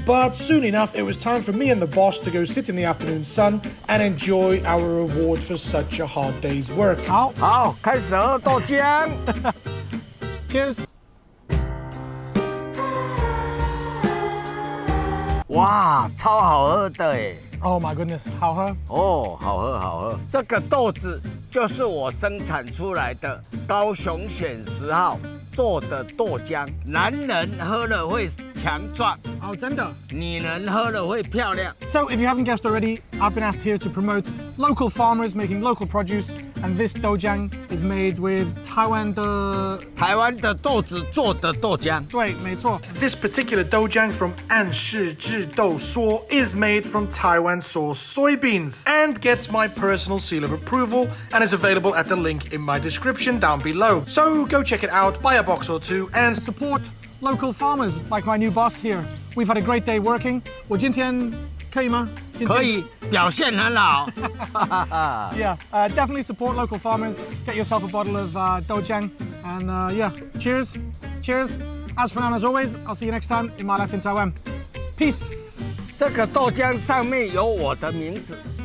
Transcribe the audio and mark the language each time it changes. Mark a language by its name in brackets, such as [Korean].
[English] But soon enough, it was time for me and the boss to go sit in the afternoon sun and enjoy our reward for such a hard day's work. [Chinese] 好，开始喝豆浆。 [English] Cheers. [Chinese] 哇，超好喝的哎！ [English] Oh my goodness, [Chinese] 好喝。哦，好喝好喝。这个豆子就是我生产出来的高雄选10号做的豆浆，男人喝了会强壮。哦，真的。女人喝了会漂亮。 [English] So, if you haven't guessed already, I've been asked here to promote local farmers making local produce, and this dojang is made with Taiwan [Chinese] 的豆子做的豆浆。对，没错。 [English] This particular dojang from 安石製豆所 is made from Taiwan-sourced soybeans and gets my personal seal of approval and is available at the link in my description down below. So go check it out, buy a box or two, and support local farmers like my new boss here. We've had a great day working. [Chinese] 我今天可以吗？可以，表现很好。 [English] Yeah, definitely support local farmers. Get yourself a bottle of dojang, and yeah, cheers, cheers. As for now, as always, I'll see you next time in my life in Taiwan. Peace. [Chinese] 这个豆浆上面有我的名字。